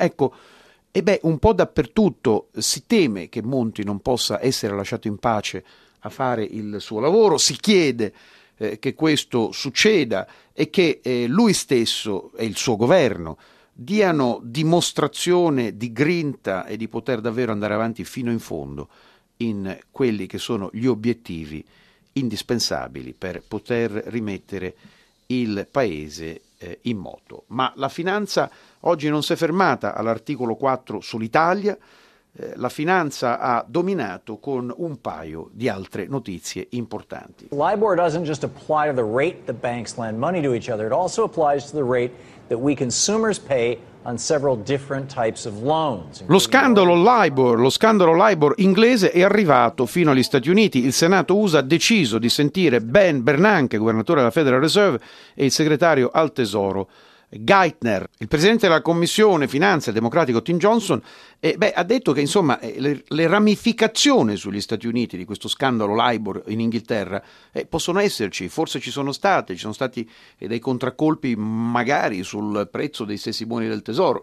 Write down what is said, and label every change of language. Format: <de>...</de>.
<it>Ecco, e beh, un po' dappertutto si teme che Monti non possa essere lasciato in pace a fare il suo lavoro, si chiede che questo succeda e che lui stesso e il suo governo diano dimostrazione di grinta e di poter davvero andare avanti fino in fondo in quelli che sono gli obiettivi indispensabili per poter rimettere il paese in moto. Ma la finanza oggi non si è fermata all'articolo 4 sull'Italia. La finanza ha dominato con un paio di altre notizie importanti.</it> <en>LIBOR doesn't just apply to the rate that banks lend money to each other, it also applies to the rate that we consumers pay on several different types of loans.</en> <it>Lo scandalo LIBOR inglese è arrivato fino agli Stati Uniti. Il Senato USA ha deciso di sentire Ben Bernanke, governatore della Federal Reserve, e il segretario al Tesoro Geithner. Il presidente della Commissione Finanze Democratico Tim Johnson ha detto che insomma le ramificazioni sugli Stati Uniti di questo scandalo LIBOR in Inghilterra possono esserci, forse ci sono state, ci sono stati dei contraccolpi magari sul prezzo dei stessi buoni del tesoro.</it>